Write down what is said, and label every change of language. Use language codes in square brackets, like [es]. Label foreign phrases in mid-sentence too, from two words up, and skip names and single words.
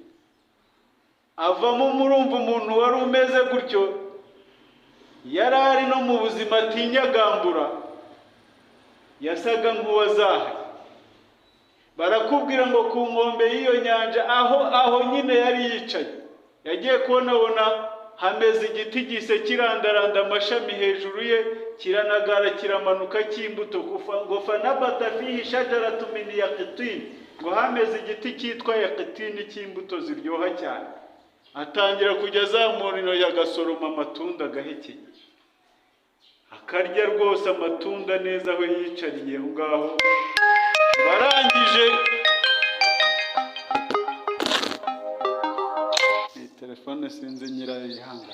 [rw] Avamo murumva umuntu wari umeze gutyo, yari ari no mu buzima atinyagambura, yasaga nk'uwazahaye. Barakubwira ngo ku nkombe y'iyo nyanja, aho nyine yari yicaye, yagiye kubona hameze igiti gise kirandaranda amashami hejuru ye, kiranagara kiramanuka cy'imbuto. Ngo [ar] فأنبت فيه شجرة من يقطين, [rw] ngo hameze igiti cyitwa yaqitin cy'imbuto ziryoha cyane. Atangira kujya azamura intoki agasoroma amatunda agahekenya, akarya rwose amatunda neza aho yicariye aho ngaho. Barangije telefone sinzi nyirayihanga.